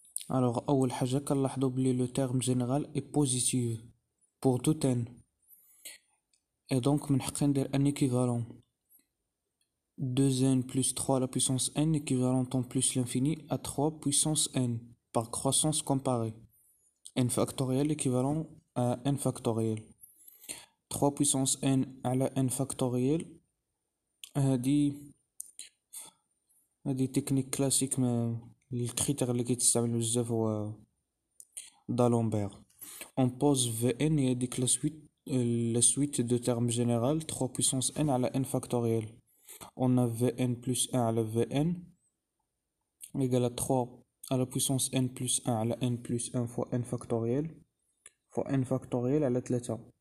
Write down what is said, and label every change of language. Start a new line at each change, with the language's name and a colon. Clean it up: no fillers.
French: Alors
Arabic: أول حاجة كنلاحظوا بلي
French: le terme général est positif pour tout n et donc
Arabic: من حقي ندير
French: un équivalent 2n plus 3 à la puissance n équivalent en plus l'infini à 3 puissance n par croissance comparée, n factoriel équivalent à n factoriel. 3 puissance n
Arabic: على n factoriel هذه تكنيك كلاسيك الكريتير اللي كيتستعمل بزاف هو d'Alembert.
French: On pose Vn et
Arabic: هذيك
French: la suite de termes général 3 puissance n على n factoriel. On a Vn plus 1 على Vn égale à 3 à la puissance n plus 1 على n plus 1 fois n factoriel fois n factoriel على 3.